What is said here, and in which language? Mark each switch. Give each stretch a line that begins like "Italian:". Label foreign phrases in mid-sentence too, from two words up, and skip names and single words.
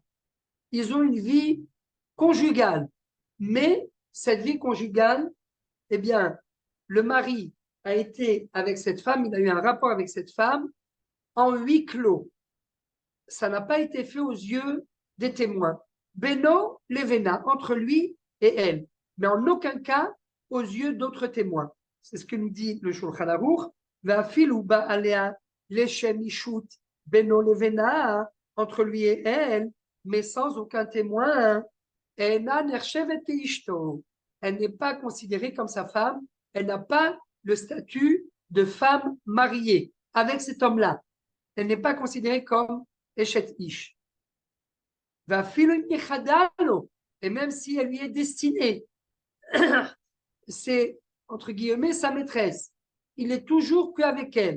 French: Ils ont une vie conjugale, mais cette vie conjugale, eh bien, le mari a été avec cette femme, il a eu un rapport avec cette femme en huis clos. Ça n'a pas été fait aux yeux des témoins.
Hebrew: בינו לבינה,
French: entre lui et elle, mais en aucun cas aux yeux d'autres témoins. C'est ce que nous dit le Shulchan Aruch.
Hebrew: ואפילו בעלה לשם אישות בינו לבינה,
French: entre lui et elle, mais sans aucun témoin.
Hebrew: אינה נחשבת אשתו.
French: Elle n'est pas considérée comme sa femme. Elle n'a pas le statut de femme mariée avec cet homme-là. Elle n'est pas considérée comme
Hebrew: אשת איש.
French: Et même si elle lui est destinée, c'est entre guillemets sa maîtresse, il est toujours qu'avec elle.